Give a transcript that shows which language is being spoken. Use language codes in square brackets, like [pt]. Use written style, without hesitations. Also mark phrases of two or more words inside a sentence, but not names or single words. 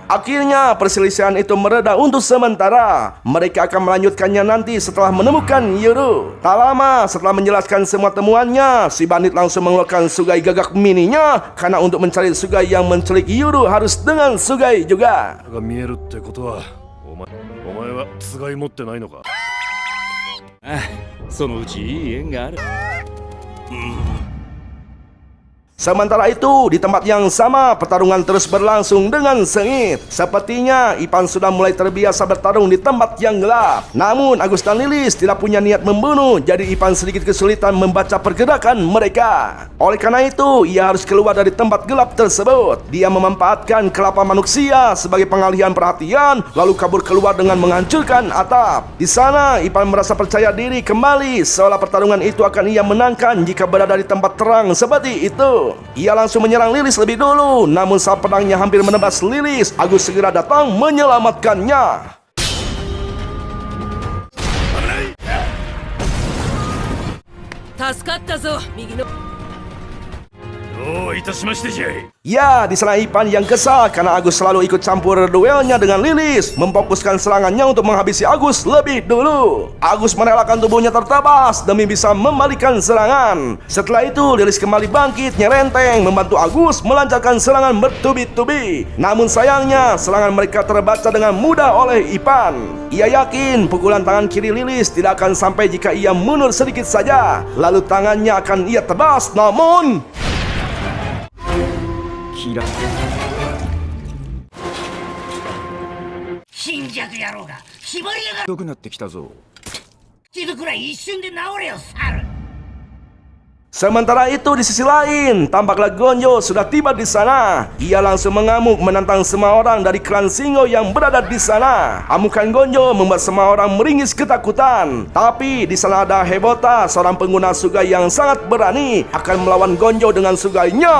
[id] Akhirnya perselisihan itu mereda untuk sementara. Mereka akan melanjutkannya nanti setelah menemukan Yuru. Tak lama setelah menjelaskan semua temuannya, si bandit langsung mengeluarkan Sugai gagak mininya karena untuk mencari Sugai yang menculik Yuru harus dengan Sugai juga. [ja] が見えるってことはお前はつがい持ってないのか。そのうちいい縁がある。 [id] Sementara itu, di tempat yang sama, pertarungan terus berlangsung dengan sengit. Sepertinya Ipan sudah mulai terbiasa bertarung di tempat yang gelap. Namun, Agus dan Lilis tidak punya niat membunuh, jadi Ipan sedikit kesulitan membaca pergerakan mereka. Oleh karena itu, ia harus keluar dari tempat gelap tersebut. Dia memanfaatkan kelapa manusia sebagai pengalihan perhatian, lalu kabur keluar dengan menghancurkan atap. Di sana, Ipan merasa percaya diri kembali, seolah pertarungan itu akan ia menangkan jika berada di tempat terang seperti itu. Ia langsung menyerang Lilis lebih dulu, namun saat pedangnya hampir menebas Lilis, Agus segera datang menyelamatkannya. [ja] 助かったぞ右のどういたしましてじゃい。 [id] Ya, di sana Ipan yang kesal karena Agus selalu ikut campur duelnya dengan Lilis, memfokuskan serangannya untuk menghabisi Agus lebih dulu. Agus merelakan tubuhnya tertabas demi bisa membalikan serangan. Setelah itu Lilis kembali bangkit nyerenteng membantu Agus melancarkan serangan bertubi-tubi. Namun sayangnya serangan mereka terbaca dengan mudah oleh Ipan. Ia yakin pukulan tangan kiri Lilis tidak akan sampai jika ia mundur sedikit saja, lalu tangannya akan ia tebas. Namun [ja] 貧弱野郎が絞りやがる。ひどくなってきたぞ。傷くらい一瞬で治れよ猿。 [id] sementara itu di sisi lain, tampaklah Gonjo sudah tiba di sana. Ia langsung mengamuk menantang semua orang dari klan Singo yang berada di sana. Amukan Gonjo membuat semua orang meringis ketakutan. Tapi di sana ada Hebota, seorang pengguna Sugai yang sangat berani, akan melawan Gonjo dengan Sugainya.